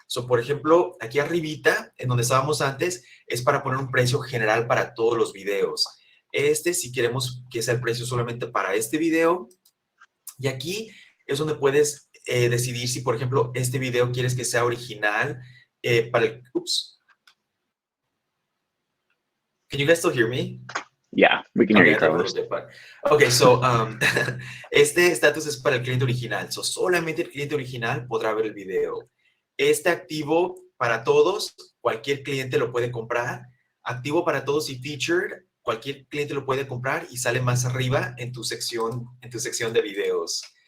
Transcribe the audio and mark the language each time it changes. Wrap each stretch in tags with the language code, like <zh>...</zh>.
<es>Por ejemplo, aquí arribita, en donde estábamos antes, es para poner un precio general para todos los videos. Si queremos que sea el precio solamente para este video. Y aquí es donde puedes decidir si, por ejemplo, este video quieres que sea original para el...</es> <en>Oops. Can you guys still hear me? Yeah, we can hear you, Carlos. Okay, so</en> <es>este estatus es para el cliente original. Solamente el cliente original podrá ver el video. Este activo para todos, cualquier cliente lo puede comprar. Activo para todos y featured, cualquier cliente lo puede comprar y sale más arriba en tu sección de videos.</es>